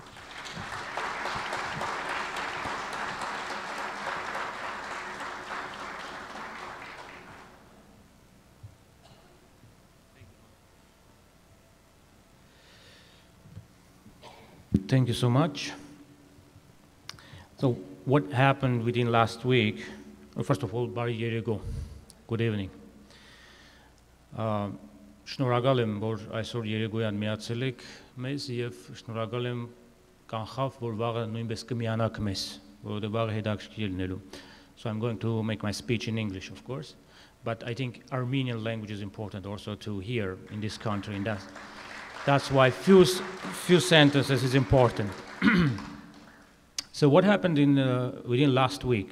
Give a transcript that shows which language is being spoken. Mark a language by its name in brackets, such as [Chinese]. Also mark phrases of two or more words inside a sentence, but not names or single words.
[English] Thank you so much. So what happened within last week? Well, first of all, [Armenian] բարի երեկո. [English] Good evening. [Armenian] Շնորհակալ եմ, որ այսօր երեկոյան միացել եք մեզ եւ շնորհակալ եմ կանխավ, որ վաղը նույնպես կմիանաք մեզ, որովհետեւ վաղը հետաքրքիր լինելու. [English] So I'm going to make my speech in English, of course, but I think Armenian language is important also to hear in this country, and that's why few sentences is important. So what happened within last week?